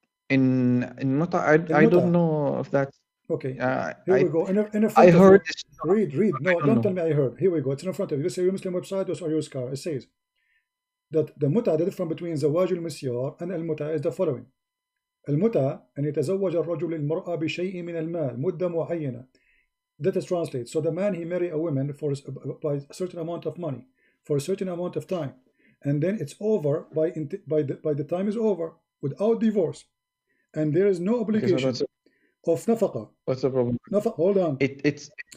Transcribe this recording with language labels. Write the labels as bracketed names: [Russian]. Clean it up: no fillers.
[English] In mut'ah, I don't know if that's okay. Here we go. In a front I heard. Read. No, don't tell me I heard. Here we go. It's in front of you. This is your Muslim website. Those are your scars. It says that the mut'ah, the difference between zawaj al-misyar and al-mut'ah is the following. [Arabic] المتعة أن يتزوج الرجل المرأة بشيء من المال مدة معينة. [English] That is translated. So the man, he marry a woman by a certain amount of money for a certain amount of time, and then it's over by the time is over without divorce, and there is no obligation of nafaqa. What's the problem? Hold on. It's